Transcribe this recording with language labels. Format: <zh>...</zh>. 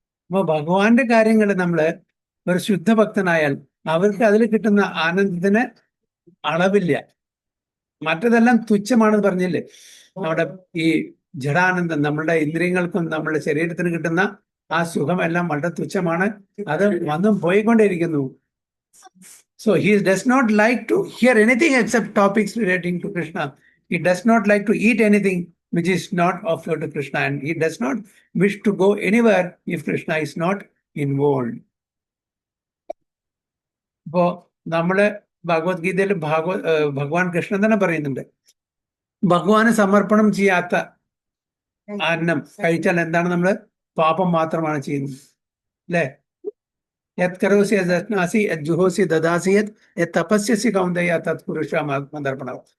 <ml>അപ്പൊ ഭഗവാന്റെ കാര്യങ്ങൾ നമ്മള് ഒരു ശുദ്ധഭക്തനായാൽ അവർക്ക് അതിൽ കിട്ടുന്ന ആനന്ദത്തിന് അളവില്ല. മറ്റതെല്ലാം തുച്ഛമാണെന്ന് പറഞ്ഞില്ലേ? നമ്മുടെ ഈ ജഡാനന്ദം, നമ്മളുടെ ഇന്ദ്രിയങ്ങൾക്കും നമ്മളുടെ ശരീരത്തിന് കിട്ടുന്ന ആ സുഖമെല്ലാം വളരെ തുച്ഛമാണ്, അത് വന്നും പോയിക്കൊണ്ടേയിരിക്കുന്നു.</ml> <en>So he does not like to hear anything except topics relating to Krishna. He does not like to eat anything which is not offered to Krishna, and he does not wish to go anywhere if Krishna is not involved.</en> <ml>ഇപ്പോ നമ്മള് ഭഗവത്ഗീതയിൽ ഭഗവാൻ കൃഷ്ണൻ തന്നെ പറയുന്നുണ്ട്, ഭഗവാന് സമർപ്പണം ചെയ്യാത്ത അന്നം കഴിച്ചാൽ എന്താണ്? നമ്മള് പാപം മാത്രമാണ് ചെയ്യുന്നത്, അല്ലേ?</ml> <sa>യത് കരോസി യജ്ഞാസി യത് ജുഹോസി ദദാസി യത് തപസ്യസി കൗന്ദയ തത് പുരുഷാമർപ്പണം.</sa>